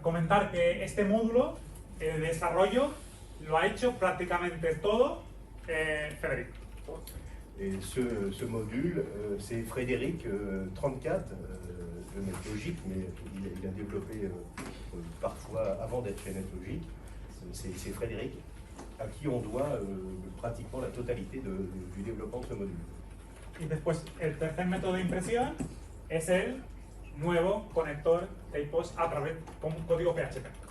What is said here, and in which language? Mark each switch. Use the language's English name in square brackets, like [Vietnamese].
[Spanish] Comentar que este módulo, el desarrollo, lo ha hecho prácticamente todo Frédéric. [French] Et ce module, c'est Frédéric 34 de NetLogic, mais il a développé parfois avant d'être chez NetLogic. C'est Frédéric à qui on doit pratiquement la totalité du développement de ce module. [Spanish] Y después, el tercer método de impresión es el nuevo conector TechPOS a través con código PHP.